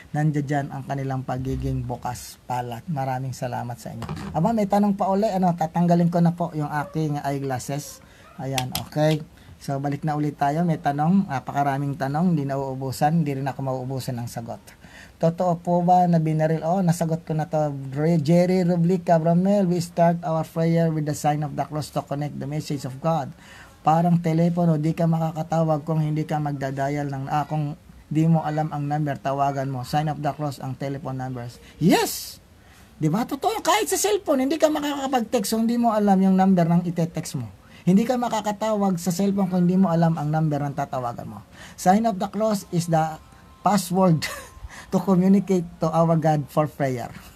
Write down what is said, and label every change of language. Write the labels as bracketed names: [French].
[Filipino] Nandiyan ang kanilang pagiging bukas palad. Maraming salamat sa inyo. Aba, may tanong pa uli. Tatanggalin ko na po yung aking eyeglasses. Ayan, okay. So, balik na ulit tayo. May tanong. Napakaraming tanong. Hindi na uubusan. Hindi rin ako mauubusan ng sagot. Totoo po ba na binaril? Nasagot ko na to. [English] Jerry Rublica, Bromel, we start our prayer with the sign of the cross to connect the message of God. [Filipino] Parang telepono, di ka makakatawag kung hindi ka magdadial ng, kung di mo alam ang number, tawagan mo. [English] Sign of the cross ang telephone numbers. Yes! [Filipino] Di ba? Totoo, kahit sa cellphone, hindi ka makakapag-text kung hindi mo alam yung number ng ite-text mo. Hindi ka makakatawag sa cellphone kung hindi mo alam ang number ng tatawagan mo. [English] Sign of the cross is the password to communicate to our God for prayer.